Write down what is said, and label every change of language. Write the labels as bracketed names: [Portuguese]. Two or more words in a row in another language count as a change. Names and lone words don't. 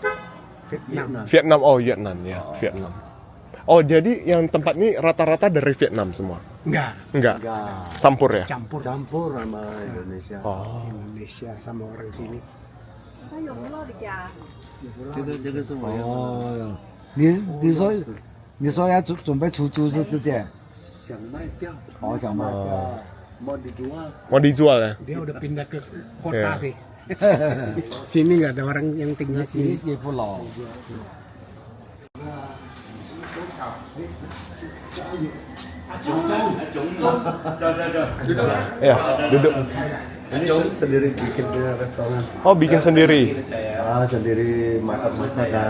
[Indonesian] Vietnam. Vietnam. Oh Vietnam ya. Vietnam. Oh jadi yang tempat ini rata-rata dari Vietnam semua? Enggak, Enggak. Enggak. Campur ya? campur Campur sama Indonesia. Oh. Indonesia sama orang sini. Jaga semua ya. [Chinese] 哦哟，你说要准备出租是之前，想卖掉，好想卖。 [Indonesian] mau dijual. Mau dijual ya? Dia udah pindah ke kota Iya. sih. Sini nggak ada orang yang tinggal [Chinese] 其实 [Indonesian] sini. [Chinese] 也不老。 [Indonesian] Ya, duduk. Ini sendiri bikin punya restoran. Oh bikin sendiri. Ah, sendiri masak-masak kan.